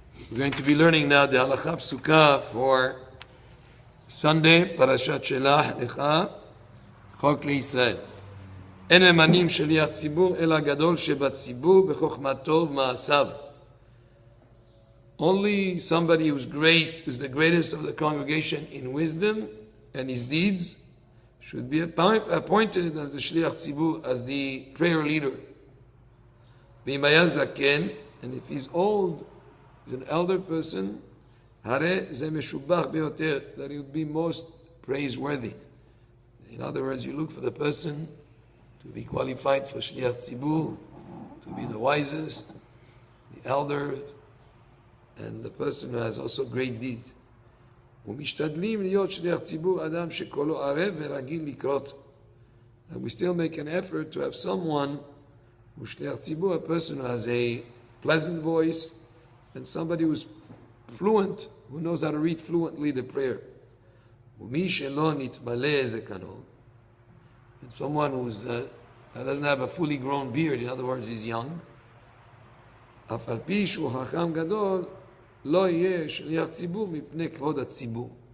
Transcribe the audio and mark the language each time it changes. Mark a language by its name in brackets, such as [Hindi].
[English] We're going to be learning now the Halakha Psuka for Sunday, Parashat Shelach, Lecha, Chok LeYisrael. [Hebrew] אין ממנים שליח ציבור, אלא גדול שבציבור בחוכמתו ובמעשיו. [English] Only somebody who's great, who's the greatest of the congregation in wisdom and his deeds, should be appointed as the shliach tzibur, as the prayer leader. [Hebrew] ואם היה זקן, [English] and if he's old, he's an elder person, [Hebrew] הרי זה משובח ביותר, [English] that he would be most praiseworthy. In other words, you look for the person to be qualified for shliach tzibur, to be the wisest, the elder, and the person who has also great deeds. [Hebrew] ומשתדלים להיות שליח ציבור אדם שקולו ערב ורגיל לקרות. [English] And we still make an effort to have someone who's shliach tzibur, a person who has a pleasant voice and somebody who's fluent, who knows how to read fluently the prayer. [Hebrew] ומי שלא נתמלא זקנו, [English] and someone who's doesn't have a fully grown beard, in other words, he's young, [Hebrew] אף על פי שהוא חכם גדול, לא יהיה שליח ציבור מפני כבוד הציבור.